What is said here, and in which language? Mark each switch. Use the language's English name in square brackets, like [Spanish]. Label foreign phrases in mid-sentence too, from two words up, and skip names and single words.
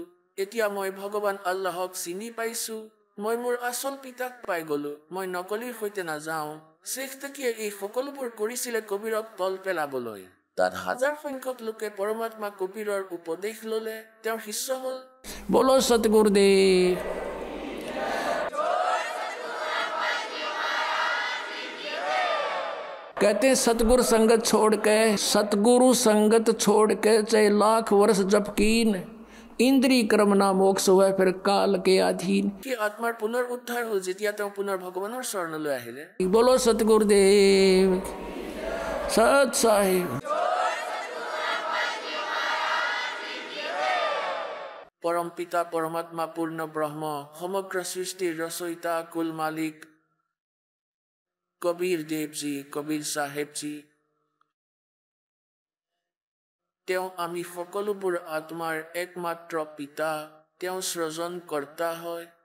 [Assamese] এতিয়া মই ভগৱান আল্লাহক চিনি পাইছো, মই মোৰ আচল পিতাক পাই গলো, মই নকলিৰ সৈতে নাযাওঁ। শ্বেখ তাকিয়ে এই সকলোবোৰ কৰিছিলে কবিৰক তল পেলাবলৈ। তাত হাজাৰ সংখ্যক লোকে পৰমাত্মা কবিৰৰ উপদেশ ললে, তেওঁৰ শিষ্য হ'ল। বলো সতগুৰুদেৱ। [Hindi] कहते हैं सतगुरु संगत छोड़ के चाहे लाख वर्ष जप कीन, इंद्री कर्म ना मोक्ष हुआ फिर काल के अधीन। [Assamese] কি আত্মাৰ পুনৰ উদ্ধাৰ হয় যেতিয়া তেওঁ পুনৰ ভগৱানৰ শৰণলৈ আহিলে। বলো সতগুৰুদেৱ। সৎ সাহেব। পৰম পিতা পৰমাত্মা পূৰ্ণ ব্ৰহ্ম সমগ্ৰ সৃষ্টিৰ ৰচয়িতা কুল মালিক কবিৰ দেৱজী, কবিৰ চাহেবজী, তেওঁ আমি সকলোবোৰ আত্মাৰ একমাত্ৰ পিতা, তেওঁ সৃজন কৰ্তা হয়।